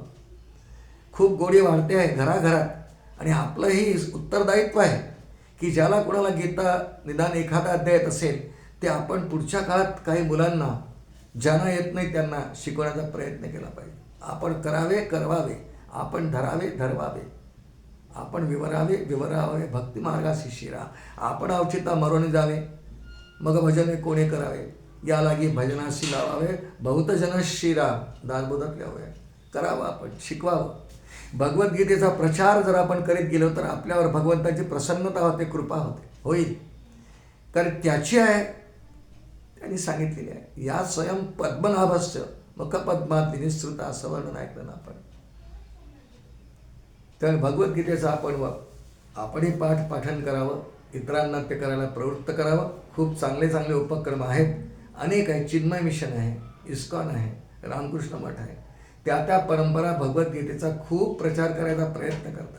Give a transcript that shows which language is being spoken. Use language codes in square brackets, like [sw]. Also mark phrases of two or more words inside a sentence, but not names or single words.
[mr] खूप गोडी वाढते आहे घराघरात. आणि आपलंही उत्तरदायित्व आहे की ज्याला कोणाला गीता निदान एखादा अध्याय येत असेल ते आपण पुढच्या काळात काही मुलांना ज्यांना येत नाही त्यांना शिकवण्याचा प्रयत्न केला पाहिजे. आपण करावे करवावे, आपण धरावे धरवावे, आपण विवरावे विवरावे, भक्तिमार्गाशी शिरा, आपण अवचिता मरोनी जावे, मग भजने कोणे करावे, या लागी भजनाशी लावावे, बहुत जन शिरा, दासबोधात लावावे. करावं, आपण शिकवावं. भगवद्गीतेचा प्रचार जर आपण करीत गेलो तर आपल्यावर भगवंताची प्रसन्नता होते, कृपा होईल. कारण त्याची आहे त्यांनी सांगितलेली आहे. [sa] या स्वयं पद्मनाभस्य मुख पद्मात निसृता, [mr] असं वर्णन ऐकलं ना आपण. तर भगवद्गीतेचा आपणही पाठन करावं, इतरांना ते करायला प्रवृत्त करावं. खूप चांगले चांगले उपक्रम आहेत, अनेक आहेत. चिन्मय मिशन आहे, इस्कॉन आहे, रामकृष्ण मठ आहे. त्या परंपरा भगवद्गीतेचा खूप प्रचार करायचा प्रयत्न करतात.